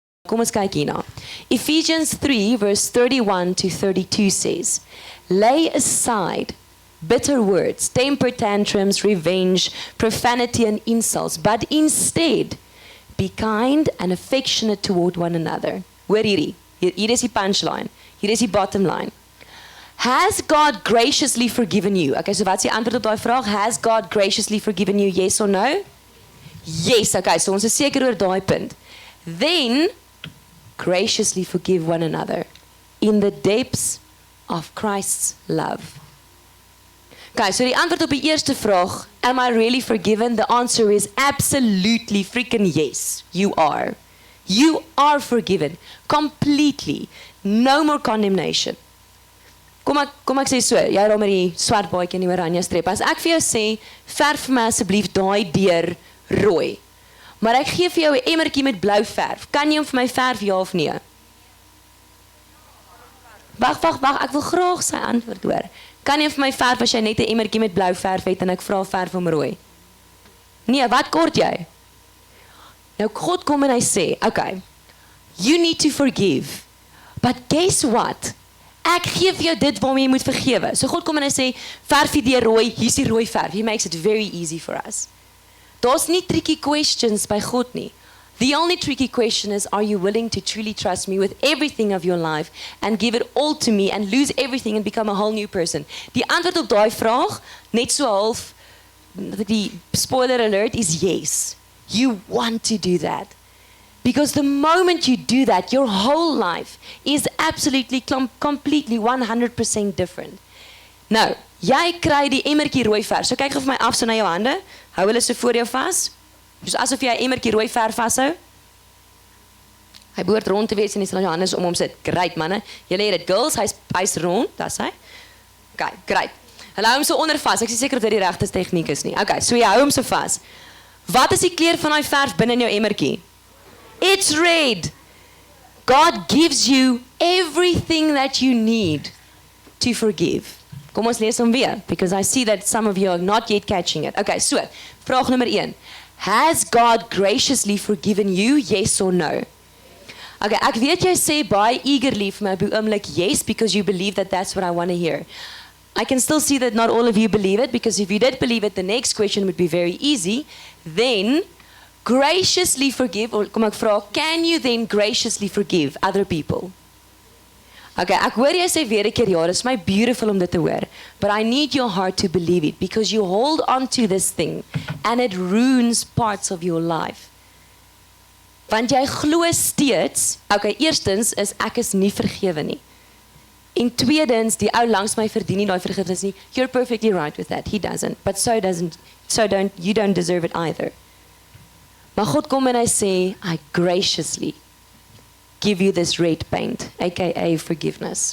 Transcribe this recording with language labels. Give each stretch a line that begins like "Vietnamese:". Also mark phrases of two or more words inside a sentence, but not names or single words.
Afrikaans: Kom ons kyk hierna.
English: Ephesians 3 verse 31 to 32 says, lay aside bitter words, temper tantrums, revenge, profanity and insults, but instead be kind and affectionate toward one another.
Afrikaans: Hoor hierdie. Hier is die punchline. Hier is die
English: bottom line. Has God graciously forgiven you?
Afrikaans: Okay, so wat is die antwoord op daai vraag?
English: Has God graciously forgiven you, yes or no?
Afrikaans: Yes, okay, so ons is seker oor daai punt.
English: Then, graciously forgive one another in the depths of Christ's love.
Afrikaans: Okay, so die antwoord op die eerste vraag,
English: am I really forgiven? The answer is absolutely freaking yes, you are. You are forgiven, completely. No more condemnation.
Afrikaans: Kom ek sê so, jy raak met die swart baadjie en die oranje streep. As ek vir jou sê, verf vir my asseblief daai deur rooi. Maar ek gee vir jou 'n emmertjie met blou verf. Kan jy hom vir my verf, ja of nee? Wag, ek wil graag sy antwoord hoor. Kan jy vir my verf as jy net 'n emmertjie met blou verf het en ek vra verf hom rooi? Nee, wat kort jy? Nou God kom en hy sê,
English: okay, you need to forgive. But guess what?
Afrikaans: Ek gee vir jou dit waarmee jy moet vergewe. So God kom en hy sê, verf die deur rooi, hier's die rooi verf.
English: He makes it very easy for us.
Afrikaans: Daar's nie
English: tricky questions
Afrikaans: by God nie.
English: The only tricky question is, are you willing to truly trust me with everything of your life and give it all to me and lose everything and become a whole new person?
Afrikaans: Die antwoord op daai vraag, net so half, die
English: spoiler alert,
Afrikaans: is yes.
English: You want to do that. Because the moment you do that, your whole life is absolutely, completely, 100% different.
Afrikaans: Nou, jy kry die emmertjie rooi verf. So kyk gou vir my af so na jou hande. Hou hulle so voor jou vas. Dus asof jy 'n emmertjie rooi verf vashou. Hy behoort rond te wees en jy sal jou hande om hom sit. Great manne. Julle het dit girls, hy's rond, dis hy.
English: Okay, great.
Afrikaans: Hulle hou hom so onder vas. Ek is seker of dit die regte tegniek is nie. Okay, so jy hou hom so vas. Wat is die kleur van daai verf binne in jou emmertjie?
English: It's red. God gives you everything that you need to forgive.
Afrikaans: Kom ons lees hom weer,
English: because I see that some of you are not yet catching it. Okay, so,
Afrikaans: vraag nummer 1.
English: Has God graciously forgiven you, yes or no?
Afrikaans: Okay, ek weet jy sê baie eagerly vir my op die oomblik yes,
English: because you believe that that's what I want to hear. I can still see that not all of you believe it, because if you did believe it, the next question would be very easy. Then, graciously forgive, or
Afrikaans: kom ek vra,
English: can you then graciously forgive other people?
Afrikaans: Okay, ek hoor jy sê weer 'n keer ja,
English: it's my beautiful
Afrikaans: om dit te hoor.
English: But I need your heart to believe it, because you hold on to this thing, and it ruins parts of your life.
Afrikaans: Want jy glo steeds, okay, eerstens is ek is nie vergewe nie. En tweedens, die ou langs my verdien nie daai vergifnis nie.
English: You're perfectly right with that. He doesn't, but you don't deserve it either.
Afrikaans: Maar God kom en hy sê,
English: I graciously give you this red paint, aka forgiveness.